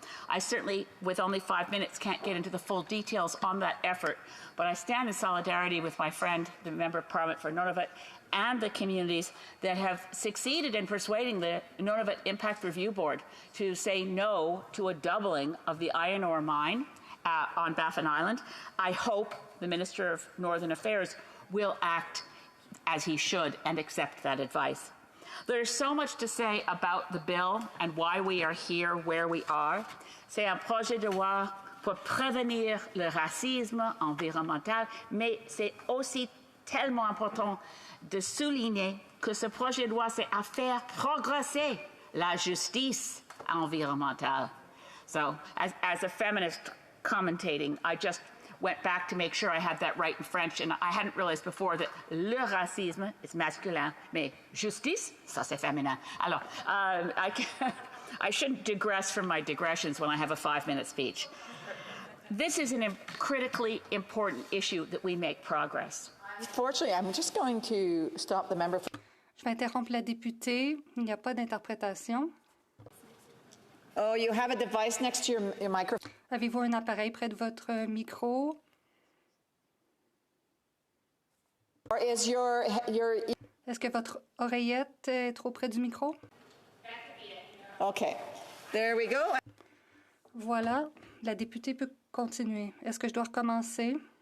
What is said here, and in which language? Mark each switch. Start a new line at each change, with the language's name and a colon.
English: I certainly, with only 5 minutes, can't get into the full details on that effort, but I stand in solidarity with my friend, the Member of Parliament for Nunavut, and the communities that have succeeded in persuading the Nunavut Impact Review Board to say no to a doubling of the iron ore mine on Baffin Island. I hope the Minister of Northern Affairs will act as he should and accept that advice. There's so much to say about the bill and why we are here where we are.
French: C'est un projet de loi pour prévenir le racisme environnemental, mais c'est aussi tellement important de souligner que ce projet de loi, c'est à faire progresser la justice environnementale.
English: So, as a feminist commentating, I just went back to make sure I had that right in French, and I hadn't realized before that
French: le racisme
English: is masculin,
French: mais justice, ça c'est féminin.
English: Alors, I shouldn't digress from my digressions when I have a 5-minute speech. This is a critically important issue that we make progress. Fortunately, I'm just going to stop the member.
French: Je vais interrompre la députée. Il n'y a pas d'interprétation.
English: Oh, you have a device next to your microphone.
French: Avez-vous un appareil près de votre micro?
English: Or is your
French: Est-ce que votre oreillette est trop près du micro?
English: Okay. There we go.
French: Voilà, la députée peut continuer. Est-ce que je dois recommencer?